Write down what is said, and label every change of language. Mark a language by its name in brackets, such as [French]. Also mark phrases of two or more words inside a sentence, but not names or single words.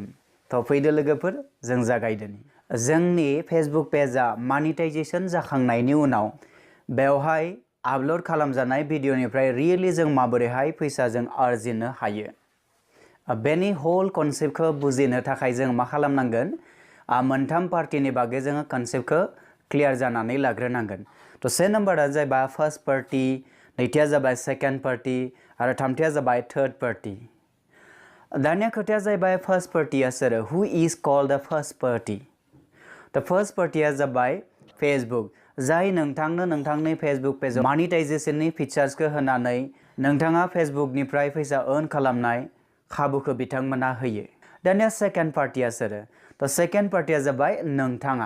[Bodo] थ' फैदो लोगोफोर, जों जागायदोनि। जोंनि फेसबुक पेजआ मनिटाइजेशन जाखांनायनि उनाव बेवहाय आपलोड खालामजानाय भिडिअनिफ्राय रियेलि जों माबोरैहाय फैसाजों आर्जिनो हायो, बेनि होल कनसेप्टखौ बुजिनो थाखाय जों मा खालामनांगोन, मोनथाम पार्टिनि बागै जोङो कनसेप्टखौ क्लियार जानानै लाग्रोनांगोन। थ' से नाम्बारा जाबाय [English] first party, [Bodo] नैथिया जाबाय [English] second party [Bodo] आरो थामथिया जाबाय [English] third party. [Bodo] दानिया खोथाया जाहैबाय फार्स्ट पार्टिया सोर, [English] Who is called the first party. the first party [Bodo] जाबाय फेसबुक, जाय नोंथांनो नोंथांनि फेसबुक पेजाव मनिटाइजेशननि फिचार्सखौ होनानै नोंथाङा फेसबुकनिफ्राय फैसा अर्न खालामनाय खाबुखौ बिथांमोना होयो। दानिया सेकेन्ड पार्टिया सोर, थ' सेकेन्ड पार्टिया जाबाय नोंथाङा।